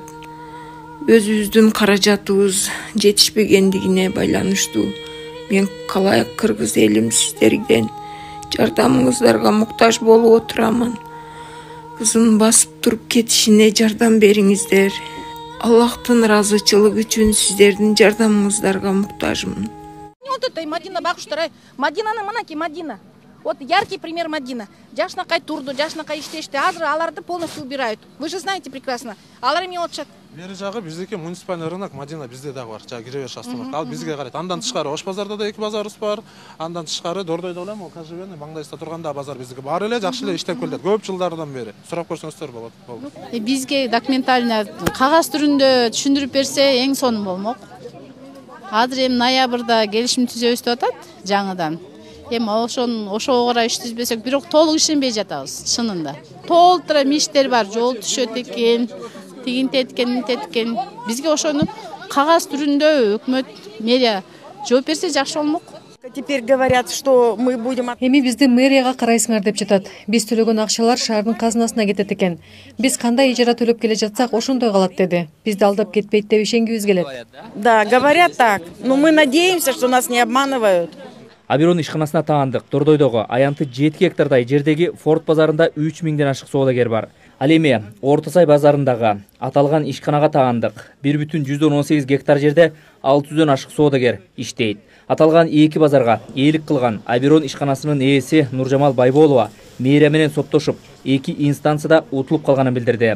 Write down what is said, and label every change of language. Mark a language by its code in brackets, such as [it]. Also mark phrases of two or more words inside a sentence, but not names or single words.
[ky] Өзүбүздүн каражатыбыз жетишпегендигине байланыштуу. Мен калай кыргыз элим сиздерден жардамыңыздарга муктаж болуп отурамын. Кызын басып туруп кетишине жардам бериңиздер. Аллахтын ыраазычылыгы үчүн сиздердин жардамыңыздарга муктажмын. [ru] Вот это [ky] Мадина бакуштар. Мадинаны мынакей Мадина. [ru] Вот яркий пример Мадина. [ky] Жашнакай турду, жашнакай иштешти. Азыр аларды [ru] полностью убирают. Вы же знаете прекрасно. [ky] Алар эме болчат. Бери жагы биздики [ru] муниципальный рынок [ky] Мадина bizde дагы бар. Жа кире бериш астына. Ал бизге карайт. Андан тышкары Ош базарда да 2 базарыбыз бар. Андан тышкары Дордойдо эле могу кажыбен маңдайста турганда базар биздики бар эле, жакшы эле иштеп келет. Көп жылдардан бери. Сурап көрсөңүздөр болот. Бизге документально кагаз түрүндө түшүндүрүп берсе эң сонун болмок. Азыр эми ноябрда келишим түзөбүз деп атат жаңыдан. эми ошого карай иштетпесек, бирок толук ишенбей жатабыз, чынында. Толтура иштер бар, жол түшөт экен, тигинтет экен, мынтет экен. Бизге ошону кагаз түрүндө өкмөт, мэрия жооп берсе жакшы болмок. [ru] Теперь говорят, что мы будем... [ky] Эми бизди мэрияга карайсыңар деп жатат. Биз төлөгөн акчалар шаардын казынасына кетет экен. Биз кандай ижара төлөп келе жатсак, ошондой калат деди. Бизди алдап кетпейт деп ишенгибиз келет. [ru] Да, говорят так. Но мы надеемся, что нас не обманывают. [ky] Аберон ишканасына таандык. Дордойдогу аянты 7 гектардай жердеги Форт базарында 3000ден ашык соодагер бар. Ал эми Орто Сай базарындагы аталган ишканага таандык. 1,18 гектар жерде 600дөн ашык соодагер иштейт. Аталган эки базарга ээлик кылган Аберон ишканасынын ээси Нуржамал Байболова мэрия менен соттошуп, эки инстанцияда утулуп калганын билдирди.